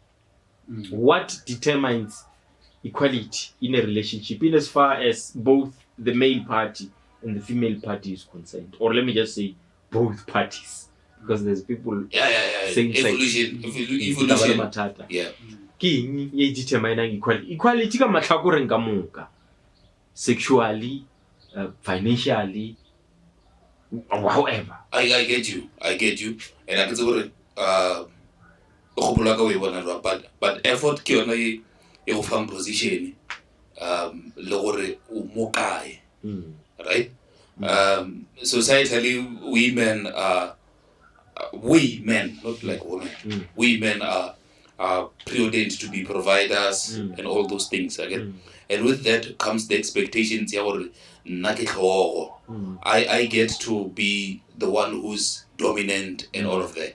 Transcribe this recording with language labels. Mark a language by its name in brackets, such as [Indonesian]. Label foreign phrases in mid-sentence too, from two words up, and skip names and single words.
[English] What determines equality in a relationship in as far as both the male party and the female party is concerned? Or let me just say both parties. Because there's people same Evolution. Yeah. King ye determining equality. [Northern Sotho] Equality ka matlhakoreng ka moka. [English] Sexually, financially, however. I get you. And I can say but effort [Northern Sotho] ke yona e go fang position le gore o mo kae, [English] right? Societally we men, not like women, we men are preordained to be providers and all those things again. And with that comes the expectations. I get to be the one who's dominant and all of that.